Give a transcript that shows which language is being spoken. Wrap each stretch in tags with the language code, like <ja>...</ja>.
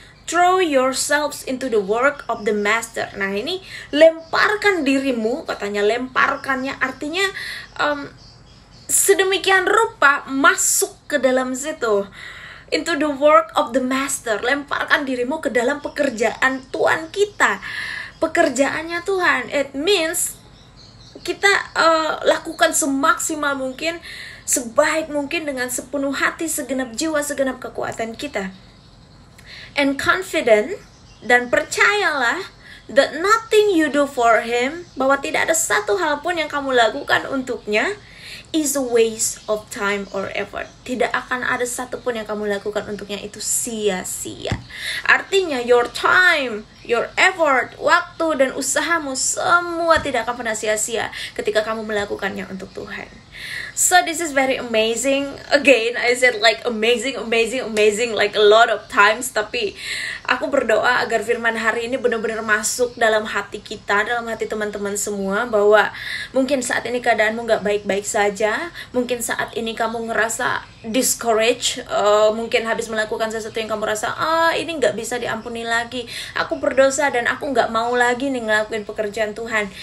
<en>Throw yourselves into the work of the Master.</en> <id>Nah ini lemparkan dirimu, katanya lemparkannya artinya sedemikian rupa masuk ke dalam situ.</id> <en>Into the work of the Master.</en> <id>Lemparkan dirimu ke dalam pekerjaan Tuhan kita. Pekerjaannya Tuhan.</id> <en>It means</en> <id>kita lakukan semaksimal mungkin, sebaik mungkin, dengan sepenuh hati, segenap jiwa, segenap kekuatan kita.</id> <en>And confident,</en> <id>dan percayalah,</id> <en>that nothing you do for him,</en> <id>bahwa tidak ada satu hal pun yang kamu lakukan untuknya,</id> <en>is a waste of time or effort.</en> <id>Tidak akan ada satu pun yang kamu lakukan untuknya itu sia-sia. Artinya</id> <en>your time, your effort,</en> <id>waktu dan usahamu semua tidak akan pernah sia-sia ketika kamu melakukannya untuk Tuhan.</id> <en>So this is very amazing. Again, I said like amazing like a lot of times.</en> <id>Tapi aku berdoa agar firman hari ini benar-benar masuk dalam hati kita, dalam hati teman-teman semua, bahwa mungkin saat ini keadaanmu gak baik-baik saja. Mungkin saat ini kamu ngerasa discouraged, mungkin habis melakukan sesuatu yang kamu rasa ini gak bisa diampuni lagi, aku berdosa dan aku gak mau lagi nih ngelakuin pekerjaan Tuhan.</id>